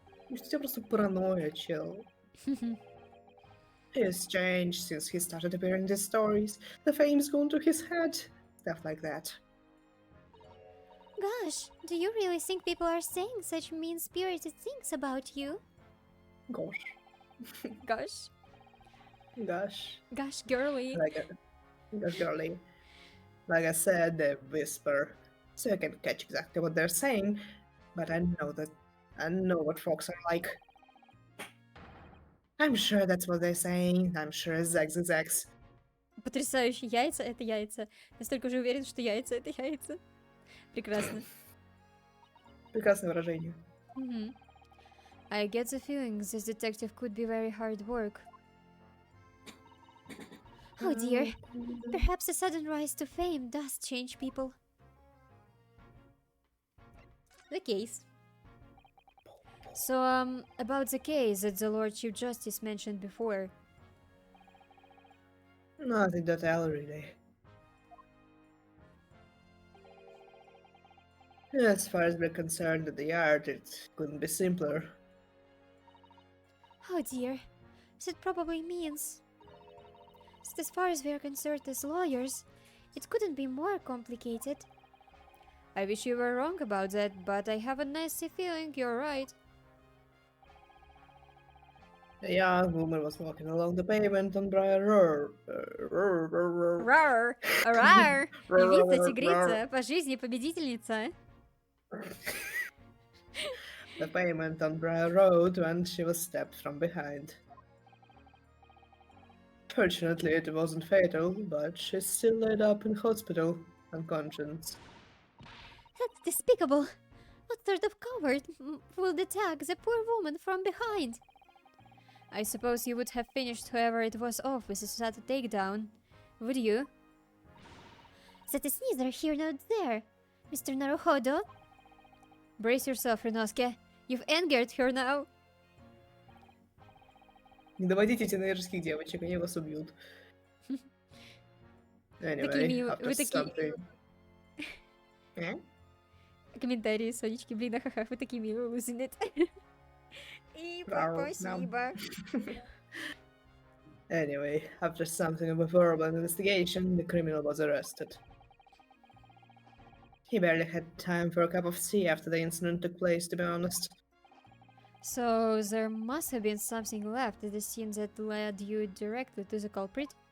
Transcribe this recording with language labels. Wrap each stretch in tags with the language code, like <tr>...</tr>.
<ru>Может, у тебя просто паранойя, чел.</ru> <en>He has changed since he started appearing in these stories. The fame's gone to his head. Stuff like that. gosh, do you really think people are saying such mean-spirited things about you? Gosh. Gosh. Gosh. Gosh, girly. Gosh, girly. Like I said, they whisper, so I can catch exactly what they're saying, but I know what folks are like. I'm sure that's what they're saying. I'm sure it's X.</en> <ru>Потрясающе. Яйца — это яйца. Настолько уже уверен, что яйца — это яйца. Прекрасно. Прекрасное выражение.</ru> <en>I get the feeling this detective could be very hard work. Oh dear. Perhaps a sudden rise to fame does change people. The case. So, about the case that the Lord Chief Justice mentioned before. Nothing to tell, really. As far as we're concerned with the art, it couldn't be simpler. Oh dear. That probably means that as far as we're concerned as lawyers, it couldn't be more complicated. I wish you were wrong about that, but I have a nasty feeling you're right. A young woman was walking along the pavement on Briar Road. Rar! Rar!</en> <ru>Львица-тигрица, по жизни победительница.</ru> <en>The pavement on Briar Road when she was stabbed from behind. Fortunately, it wasn't fatal, but she's still laid up in hospital, unconscious. That's despicable. What sort of coward would attack the poor woman from behind? I suppose you would have finished whoever it was off with such a takedown, would you? That is neither here nor there, Mr. Naruhodo. Brace yourself, Rinosuke. You've angered her now.</en> <ru>Не доводите тинейджерских девочек, они вас убьют.</ru> <en>Anyway, after something...</en> <ru>Комментарии, Сонечки, блин, ха-ха, вы такие милые, лузинет. И спасибо.</ru> <en>Anyway, after something of a horrible investigation, the criminal was arrested. He barely had time for a cup of tea after the incident took place, to be honest. So there must have been something left at the scene that led you directly to the culprit?</en>